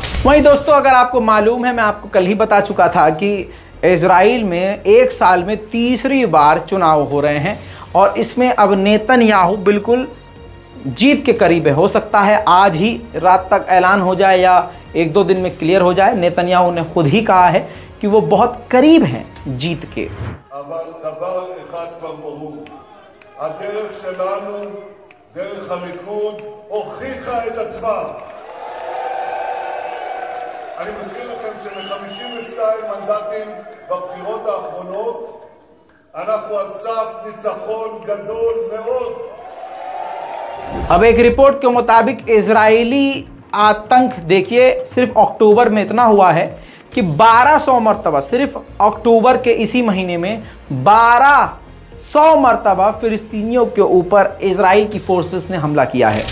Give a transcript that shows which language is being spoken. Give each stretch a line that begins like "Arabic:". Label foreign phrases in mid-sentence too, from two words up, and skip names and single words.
Hindi: वहीं दोस्तों, अगर आपको मालूम है, मैं आपको कल ही बता चुका था कि इज़राइल में एक साल में तीसरी बार चुनाव हो रहे हैं और इसमें अब नेतन्याहू बिल्कुल जीत के करीब है। हो सकता है आज ही रात तक ऐलान हो जाए या 1-2 दिन में क्लियर हो जाए। नेतन्याहू ने खुद ही कहा है कि वो बहुत करीब हैं जीत के।
Hebrew: אני מזכיר לכם שמ-52 מנדטים בבחירות האחרונות אנחנו על סף ניצחון גדול מאוד।
Hindi: अब एक रिपोर्ट के मुताबिक इजरायली आतंक देखिए सिर्फ अक्टूबर में इतना हुआ है कि 1200 मरतबा, सिर्फ अक्टूबर के इसी महीने में 1200 मरतबा फिलिस्तीनियों के ऊपर इजराइल की फोर्सेस ने हमला किया है।